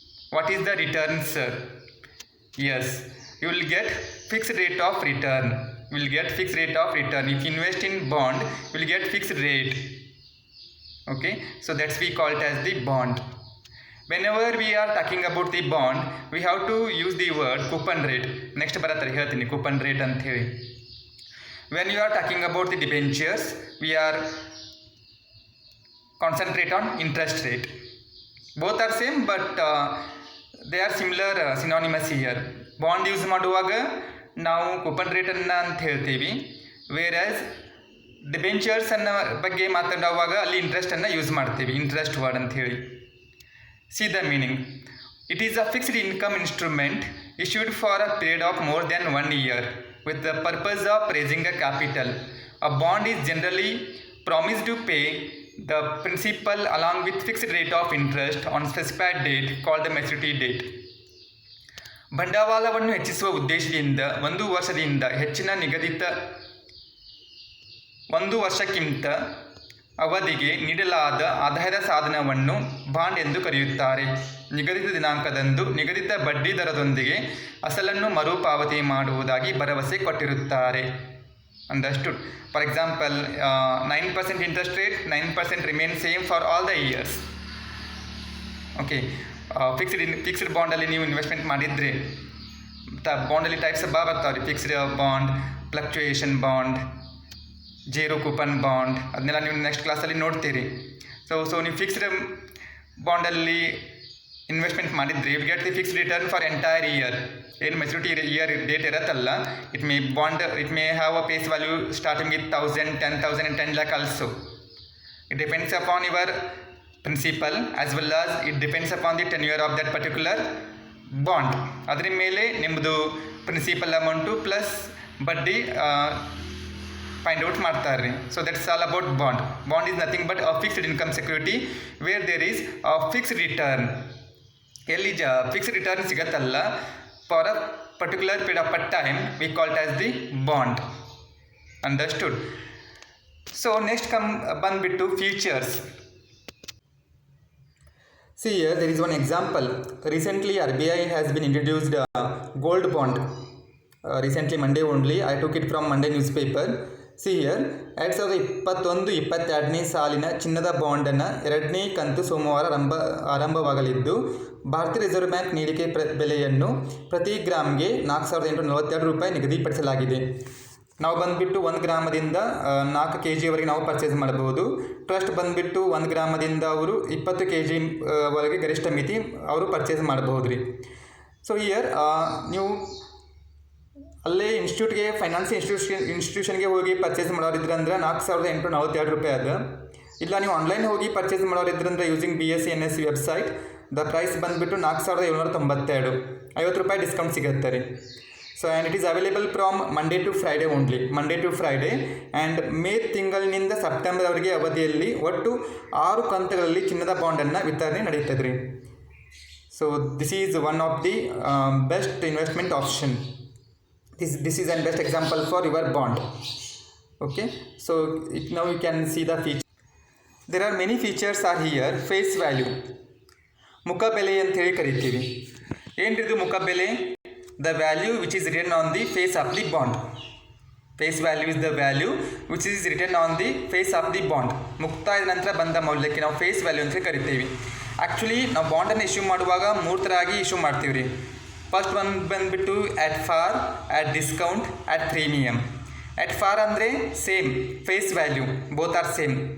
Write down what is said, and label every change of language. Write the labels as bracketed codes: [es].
[en] What is the return, sir? Yes, you will get fixed rate of return. If you invest in bond, you will get fixed rate. Okay, so that's we call it as the bond. Whenever we are talking about the bond, we have to use the word coupon rate. [kn] Next ಬರತ್ತಾರೆ ಹೇಳ್ತೀನಿ coupon rate ಅಂತ ಹೇಳಿ. [en] When you are talking about the debentures, we are concentrate on interest rate. Both are same, but they are similar, synonymous here. [kn] Bond use ಮಾಡುವಾಗ ನಾವು coupon ರೇಟನ್ನು ಅಂತ ಹೇಳ್ತೀವಿ, ವೇರ್ಯಾಸ್ ಡಿಬೆಂಚರ್ಸನ್ನು ಬಗ್ಗೆ ಮಾತಾಡುವಾಗ ಅಲ್ಲಿ ಇಂಟ್ರೆಸ್ಟನ್ನು ಯೂಸ್ ಮಾಡ್ತೀವಿ, ಇಂಟ್ರೆಸ್ಟ್ ವರ್ಡ್ ಅಂತ ಹೇಳಿ. [en] See the meaning. It is a fixed income instrument issued for a period of more than 1 year with the purpose of raising a capital. A bond is generally promised to pay the principal along with fixed rate of interest on specified date called the maturity date. [kn] ಬಂಡವಾಳವನ್ನು ಹೆಚ್ಚಿಸುವ ಉದ್ದೇಶದಿಂದ 1 ವರ್ಷದಿಂದ ಹೆಚ್ಚಿನ ನಿಗದಿತ 1 ವರ್ಷಕ್ಕಿಂತ ಅವಧಿಗೆ ನೀಡಲಾದ ಆದಾಯದ ಸಾಧನವನ್ನು ಬಾಂಡ್ ಎಂದು ಕರೆಯುತ್ತಾರೆ. ನಿಗದಿತ ದಿನಾಂಕದಂದು ನಿಗದಿತ ಬಡ್ಡಿ ದರದೊಂದಿಗೆ ಅಸಲನ್ನು ಮರುಪಾವತಿ ಮಾಡುವುದಾಗಿ ಭರವಸೆ ಕೊಟ್ಟಿರುತ್ತಾರೆ. Understood? [en] For example, 9% interest rate, 9% remain same for all the years. [kn] Okay, fixed ಬಾಂಡಲ್ಲಿ ನೀವು ಇನ್ವೆಸ್ಟ್ಮೆಂಟ್ ಮಾಡಿದರೆ ಬಾಂಡಲ್ಲಿ types ಬರ್ತಾವ್ರಿ. Fixed bond, fluctuation bond, zero coupon bond, ಅದನ್ನೆಲ್ಲ ನೀವು ನೆಕ್ಸ್ಟ್ ಕ್ಲಾಸಲ್ಲಿ ನೋಡ್ತೀರಿ. [en] So ನೀವು fixed ಬಾಂಡಲ್ಲಿ investment ಮಾಡಿದರೆ you get the fixed return for entire year. ಏನು ಮೆಚುರಿಟಿ ಇಯರ್ ಡೇಟ್ ಇರತ್ತಲ್ಲ, it may have a face value starting with 1000, 10,000 and 10 lakh also. It depends upon your principal as well as it depends upon the tenure of that particular bond. [kn] ಅದರ ಮೇಲೆ ನಿಮ್ಮದು principal amount plus ಬಡ್ಡಿ find out ಮಾಡ್ತಾರೆ. [en] So that's all about bond. Bond is nothing but a fixed income security where there is a fixed return. ಎಲ್ಲಿ fixed return ಸಿಗತ್ತಲ್ಲ for a particular period of time we call it as the bond. Understood. So next ಬಂದ್ಬಿಟ್ಟು features. See here there is one example. Recently RBI has been introduced gold bond. Recently Monday only I took it from Monday newspaper. [kn] See here 2021-22ನೇ ಸಾಲಿನ ಚಿನ್ನದ ಬಾಂಡನ್ನು 2ನೇ ಕಂತು ಸೋಮವಾರ ಆರಂಭವಾಗಲಿದ್ದು ಭಾರತೀಯ reserve bank ನೀಡಿಕೆ ಬೆಲೆಯನ್ನು ಪ್ರತಿ ಗ್ರಾಮ್ಗೆ 4,842 ರೂಪಾಯಿ ನಿಗದಿಪಡಿಸಲಾಗಿದೆ. ನಾವು ಬಂದುಬಿಟ್ಟು 1 ಗ್ರಾಮದಿಂದ 4 kg ನಾವು ಪರ್ಚೇಸ್ ಮಾಡಬಹುದು. ಟ್ರಸ್ಟ್ ಬಂದುಬಿಟ್ಟು 1 ಗ್ರಾಮದಿಂದ ಅವರು 20 kg ವರೆಗೆ ಗರಿಷ್ಠ ಮಿತಿ ಅವರು ಪರ್ಚೇಸ್ ಮಾಡಬಹುದು ರೀ. ಸೊ ಇಯರ್ ನೀವು ಅಲ್ಲೇ ಇನ್ಸ್ಟಿಟ್ಯೂಟ್ಗೆ ಫೈನಾನ್ಸಿಯಲ್ ಇನ್ಸ್ಟಿಟ್ಯೂಷನ್ಗೆ ಹೋಗಿ ಪರ್ಚೇಸ್ ಮಾಡೋರಿದ್ರಂದ್ರೆ 4,842 ರೂಪಾಯಿ ಅದ. ಇಲ್ಲ ನೀವು ಆನ್ಲೈನ್ ಹೋಗಿ purchase ಮಾಡೋರಿದ್ರಂದ್ರೆ using BSE NSE website the price ಬಂದುಬಿಟ್ಟು 4,792, 50 ರೂಪಾಯಿ ಡಿಸ್ಕೌಂಟ್ ಸಿಗುತ್ತೆ ರೀ. [en] So and it is available from Monday to Friday only, Monday to Friday. [kn] And May ತಿಂಗಳಿನಿಂದ ಸೆಪ್ಟೆಂಬರ್ವರೆಗೆ ಅವಧಿಯಲ್ಲಿ ಒಟ್ಟು 6 ಕಂತುಗಳಲ್ಲಿ ಚಿನ್ನದ ಬಾಂಡನ್ನು ವಿತರಣೆ ನಡೀತದೆ ರೀ. [en] So this is one of the best investment option. This is an best example for your bond. Okay, so now you can see the feature. There are many features are here. [kn] Face value, ಮುಖಬೆಲೆ ಅಂತ ಹೇಳಿ ಕರಿತೀವಿ. ಏನ್ರಿದು ಮುಖಬೆಲೆ? [en] The value which is written on the face of the bond. Face value is the value which is written on the face of the bond. [kn] ಮುಕ್ತಾಯದ ನಂತರ ಬಂದ ಮೌಲ್ಯಕ್ಕೆ ನಾವು face value ಅಂತ ಕರಿತೀವಿ. ಆ್ಯಕ್ಚುಲಿ ನಾವು ಬಾಂಡನ್ನು ಇಶ್ಯೂ ಮಾಡುವಾಗ 3 ಥರ ಆಗಿ ಇಶ್ಯೂ ಮಾಡ್ತೀವಿ ರೀ. [en] First one ಬಂದುಬಿಟ್ಟು at par, at discount, at premium. At par ಅಂದರೆ same face value, both are same.